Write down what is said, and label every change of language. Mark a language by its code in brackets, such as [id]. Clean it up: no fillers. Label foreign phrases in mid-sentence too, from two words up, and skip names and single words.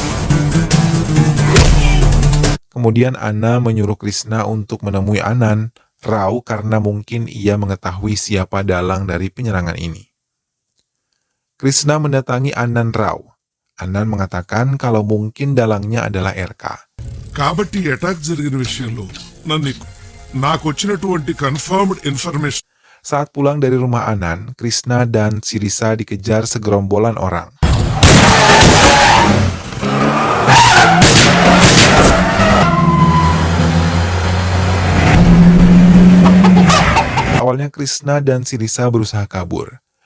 [id] Kemudian Anna menyuruh Krishna untuk menemui Anand Rau karena mungkin ia mengetahui siapa dalang dari penyerangan ini. Krishna mendatangi Anand Rau. Anand mengatakan kalau mungkin dalangnya adalah RK. [te] కాబట్టి అటాక్ జరిగిన విషయంలో నాకు వచ్చినటువంటి [en] confirmed information [id] Saat pulang dari rumah Anand, Krishna dan Sirisa dikejar segerombolan orang. Awalnya Krishna dan Sirisa berusaha kabur.